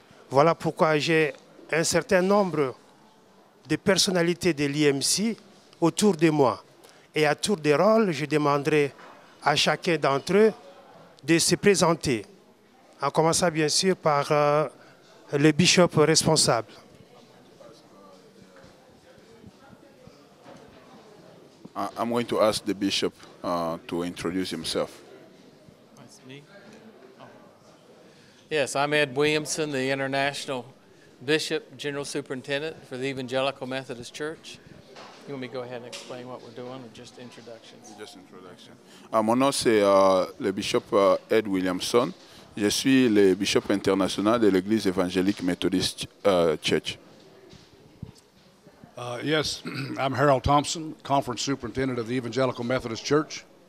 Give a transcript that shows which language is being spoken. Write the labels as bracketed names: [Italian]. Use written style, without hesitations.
[French] Voilà pourquoi j'ai un certain nombre de personnalités de l'IMC autour de moi. Et à tour de rôle, je demanderai à chacun d'entre eux de se présenter. En commençant bien sûr par le bishop responsable. [English] I'm going to ask the bishop to introduce himself. That's me. Oh. Yes, I'm Ed Williamson, the International Bishop, General Superintendent for the Evangelical Methodist Church. You want me to go ahead and explain what we're doing or just introductions? Just introduction. [French] Mon nom c'est le bishop Ed Williamson. Je suis le bishop international de l'Église évangélique Methodist Church. [English] Yes, I'm Harold Thompson, Conference Superintendent of the Evangelical Methodist Church.